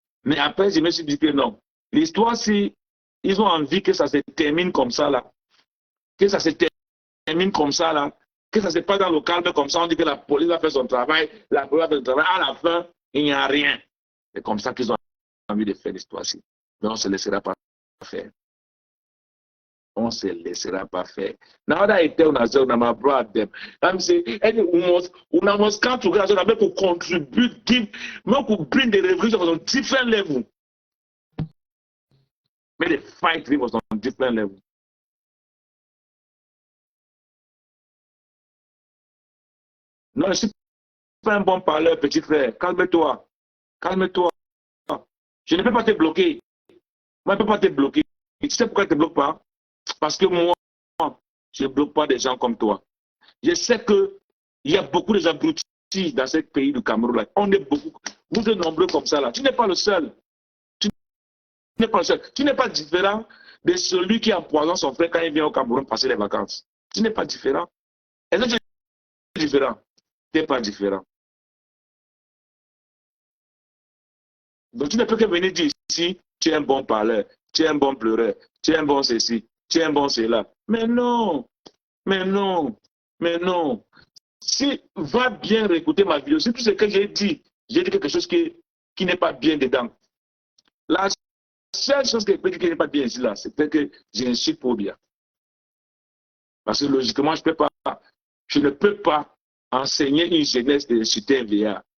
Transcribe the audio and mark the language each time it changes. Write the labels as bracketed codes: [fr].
[fr] Mais après, je me suis dit que non. L'histoire, si ils ont envie que ça se termine comme ça, là, que ça se termine comme ça, là, que ça se passe dans le calme comme ça, on dit que la police va faire son travail, la police va faire son travail, à la fin, il n'y a rien. C'est comme ça qu'ils ont envie de faire l'histoire-ci. Mais on ne se laissera pas faire. On ne se laissera pas faire. [en] Now that I tell myself, I'm a brother, I'm saying, we must come together so that we could contribute, we could bring the revolution on a different level. But the fight was on a different level. [fr] Non, je ne suis pas un bon parleur, petit frère. Calme-toi. Calme-toi. Je ne peux pas te bloquer. Moi, je ne peux pas te bloquer. Tu sais pourquoi je ne te bloque pas? Parce que moi, je ne bloque pas des gens comme toi. Je sais qu'il y a beaucoup de abrutis dans ce pays du Cameroun. Là. On est beaucoup. Vous êtes nombreux comme ça. Là. Tu n'es pas le seul. Tu n'es pas le seul. Tu n'es pas différent de celui qui empoisonne son frère quand il vient au Cameroun passer les vacances. Tu n'es pas différent. Est-ce que tu es différent? Tu n'es pas différent. Donc tu ne peux que venir dire ici, tu es un bon parleur, tu es un bon pleureur, tu es un bon ceci, tu es un bon cela. Mais non, mais non, mais non. Si va bien réécouter ma vidéo, si tout ce que j'ai dit quelque chose qui n'est pas bien dedans. La seule chose que qui n'est pas bien ici, là, c'est que j'insulte Paul Biya. Parce que logiquement, je ne peux pas enseigner une jeunesse d'insulter un vieillard.